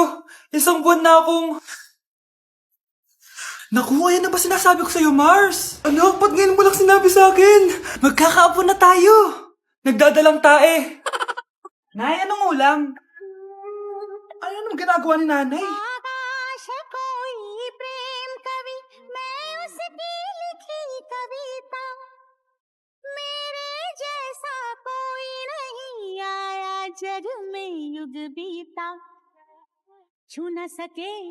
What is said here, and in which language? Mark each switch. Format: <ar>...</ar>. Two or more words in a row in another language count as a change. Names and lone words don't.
<tl>Isang buwan na akong... Naku, ayan na ba sinasabi ko sa'yo, Mars? Anak, ba't ngayon mo lang sinabi sa akin? Magkakaapo na tayo. Nagdadalang tae. Nay, anong ulam? Ano naman ginagawa ni nanay?</tl> <hi>आकाश कोई प्रेम कवि मैं उसकी लिखी कविता मेरे जैसा कोई नहीं आया जग में युग बीता छू न सके</hi>